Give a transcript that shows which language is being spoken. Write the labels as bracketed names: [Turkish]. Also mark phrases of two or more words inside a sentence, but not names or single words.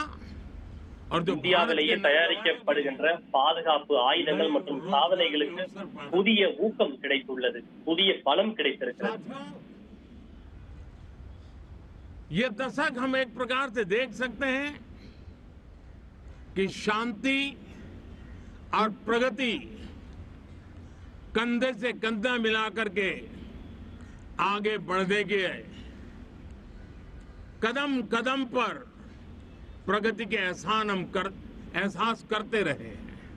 [Hindi] और जो [Tamil] இந்தியாவிலேயே தயாரிக்கப்படுகின்ற பாதுகாப்பு ஆயுதங்கள் மற்றும் சாதனைகளுக்கு புதிய ஊக்கம் கிடைத்துள்ளது, புதிய பலம் கிடைத்திருக்கிறது. [Hindi] ये दशक हम एक प्रकार से देख सकते हैं कि शांति और प्रगति कंधे से कंधा मिलाकर के आगे बढ़ने के कदम कदम पर प्रगति के एहसास करते रहे हैं.